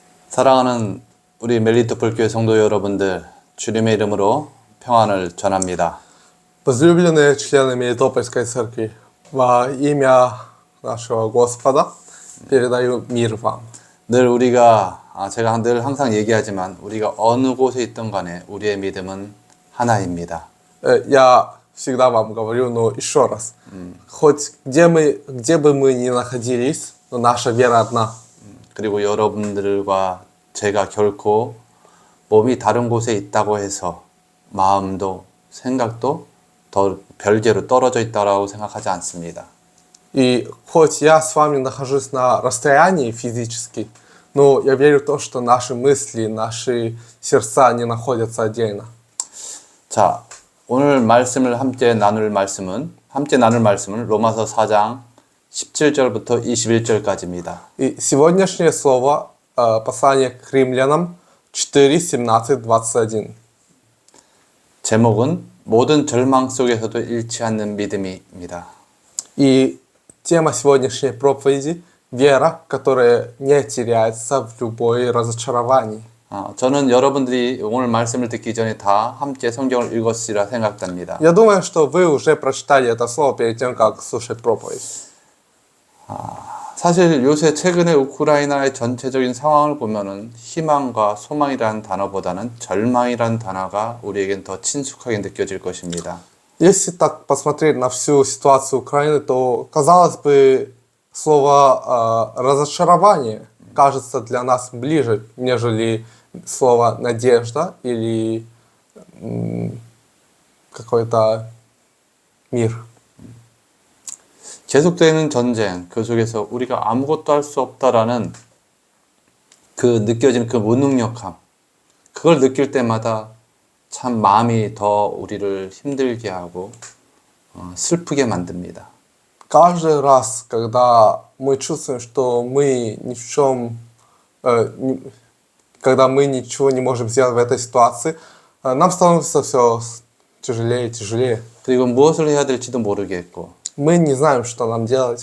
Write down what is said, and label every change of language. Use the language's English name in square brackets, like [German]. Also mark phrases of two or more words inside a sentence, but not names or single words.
[Korean] 사랑하는 우리 멜리토폴 교회 성도 여러분들, 주님의 이름으로 평안을 전합니다. [Russian] Возлюбленные члены Мелитопольской церкви, во имя нашего Господа передаю мир вам. [Korean] 늘 제가 늘 항상 얘기하지만 우리가 어느 곳에 있든 간에 우리의 믿음은 하나입니다. [Russian] Я всегда вам говорю, но еще раз, хоть где бы мы ни находились, но наша вера одна. [Korean] 그리고 여러분들과 제가 결코 몸이 다른 곳에 있다고 해서 마음도 생각도 더 별개로 떨어져 있다고 생각하지 않습니다. [Russian] И хоть я с вами нахожусь на расстоянии физически, но я верю в то, что наши мысли, наши сердца не находятся отдельно. [Korean] 자, 오늘 함께 나눌 말씀은 로마서 4장 17절부터 21절까지입니다. [Russian] И сегодняшнее слово послание к римлянам 4, 17, 21. [Korean] 제목은 모든 절망 속에서도 잃지 않는 믿음입니다. [Russian] И тема сегодняшней проповеди – вера, которая не теряется в любое разочаровании. [Korean] 저는 여러분들이 오늘 말씀을 듣기 전에 다 함께 성경을 읽었으리라 생각됩니다. [Russian] Я думаю, что вы уже прочитали это слово перед тем, как слушать проповедь. [Korean] 사실 요새 최근에 우크라이나의 전체적인 상황을 보면은 희망과 소망이라는 단어보다는 절망이라는 단어가 우리에겐 더 친숙하게 느껴질 것입니다. [Russian] Если так посмотреть на всю ситуацию Украины, то, казалось бы, слово разочарование кажется для нас ближе, нежели слово надежда или какой-то мир. [Korean] 계속되는 전쟁, 그 속에서 우리가 아무것도 할 수 없다라는 느껴지는 그 무능력함, 그걸 느낄 때마다 참 마음이 더 우리를 힘들게 하고 슬프게 만듭니다. [Russian] Каждый раз, когда мы чувствуем, что мы ни в чем, когда мы ничего не можем сделать в этой ситуации, нам становится все тяжелее и тяжелее. [Korean] 그리고 무엇을 해야 될지도 모르겠고, [Russian] Мы не знаем, что нам делать.